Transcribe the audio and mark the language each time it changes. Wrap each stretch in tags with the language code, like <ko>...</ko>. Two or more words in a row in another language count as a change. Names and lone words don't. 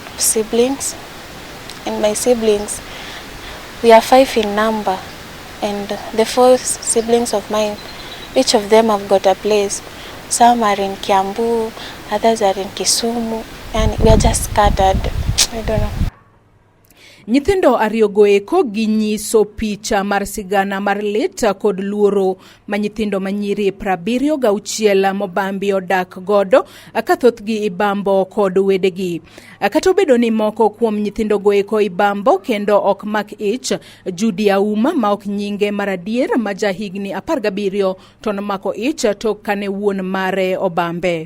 <en>Siblings, and my siblings, we are 5 in number, and the 4 siblings of mine, each of them have got a place. Some are in Kiambu, others are in Kisumu, and we are just scattered. I don't know.</en> <luo>Nyithindo ariyogo eko ginyiso picha mar sigana mar lit kod luoro ma nyithindo manyiri 76 mobambi odak godo kathoth gi ibambo kod wedegi. Kata obedo ni moko kuom nyithindo go eko ibambo kendo ok mak ich, Judy Auma ma ok nyinge maradier ma ja higni 17 to nomako ich tok kane wuon mare obambe.</luo>